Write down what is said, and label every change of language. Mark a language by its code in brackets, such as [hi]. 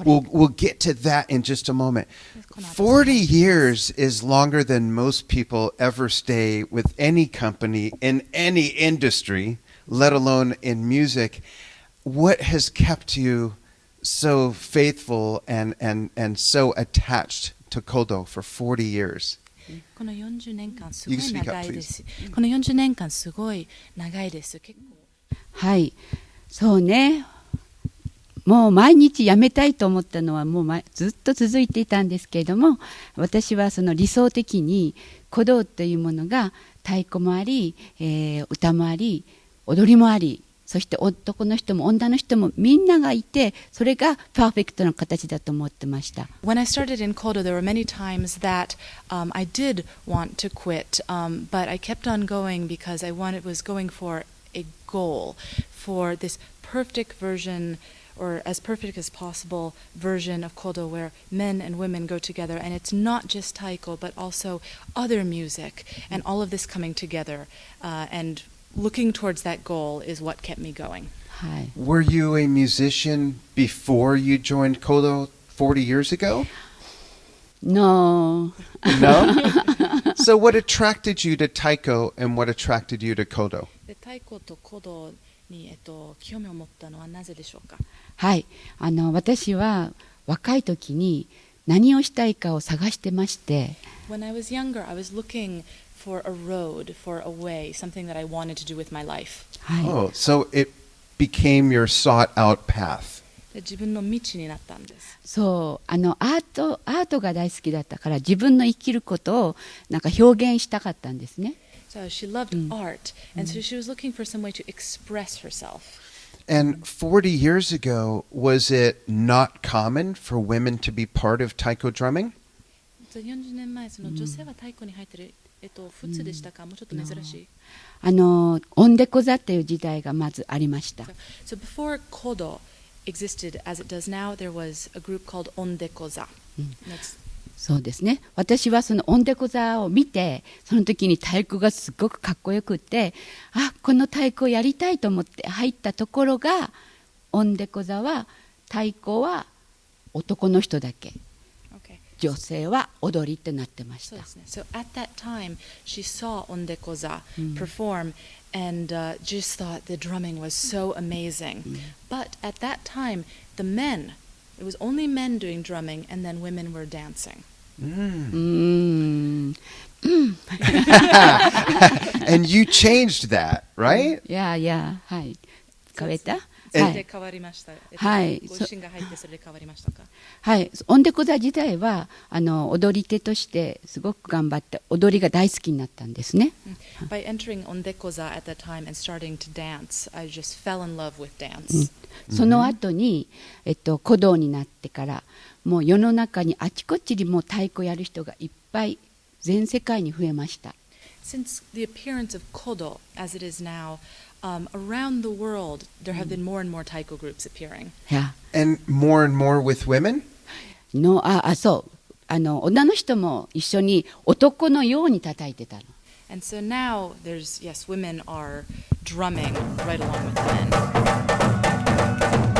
[en] We'll get to that in just a moment. 40 years is longer than most people ever stay with any company in any industry, let alone in music. What has kept you so faithful and so attached to Kodo for 40 years? [ja] この40年間すご [en] You [ja] い [en] can speak up, [ja] 長いです。この40年間すごい長いです。結構。はい、そうね。もう毎日やめたいと思ったのはもうずっと続いていたんですけれども、私はその理想的に鼓動というものが太鼓もあり、歌もあり、踊りもあり、そして男の人も女の人もみんながいて、それがパーフェクトな形だと思ってました。 When I started in Kodo, there were many times that I did want to quit, but I kept on going because I was going for a goal, for this perfect version, or as perfect as possible version of Kodo where men and women go together, and it's not just taiko but also other music, and all of this coming together, and looking towards that goal is what kept me going. はい。 [en] Were you a musician before you joined Kodo 40 years ago? No. No? So what attracted you to taiko and what attracted you to Kodo? [ja] で太鼓と鼓動に、興味を持ったのはなぜでしょうか。はい、私は若い時に何をしたいかを探してまして。 [en] When I was younger, I was looking for a road, for a way, something that I wanted to do with my life. [ja] はい。 [en] Oh, so it became your sought-out path. [ja] で自分の道になったんです。そう、アートが大好きだったから自分の生きることをなんか表現したかったんですね。 [en] So she loved art, and so she was looking for some way to express herself. And 40 years ago, was it not common for women to be part of taiko drumming? [ja] 40年前、その女性は太鼓に入ってる、普通でしたか、もうちょっと珍しい。オンデコ座っていう時代がまずありました。 [en] So before Kodo existed as it does now, there was a group called Ondekoza. [ja] そうですね。私はそのオンデコ座を見て、その時に太鼓がすごくかっこよくて、この太鼓をやりたいと思って入ったところが、オンデコ座は太鼓は男の人だけ、女性は踊りってなってました。 [en] So at that time, she saw Ondekoza perform and just thought the drumming was so amazing. But at that time, the men, it was only men doing drumming, and then women were dancing. And you changed that, right? [ja] Yeah, はい。変えた？それで変わりました。はい。ご自身が入ってそれで変わりましたか？はい。オンデコ座自体は踊り手としてすごく頑張って踊りが大好きになったんですね。 [en] By entering Ondekoza at that time and starting to dance, I just fell in love with dance. [ja] その後に鼓動になってからもう世の中にあちこちにも太鼓やる人がいっぱい全世界に増えました。 [en] Since the appearance of Kodo as it is now, around the world, there have been more and more taiko groups appearing. Yeah. And more with women? [ja] そう。女の人も一緒に男のように叩いてたの。 [en] And so now there's, yes, women are drumming right along with men.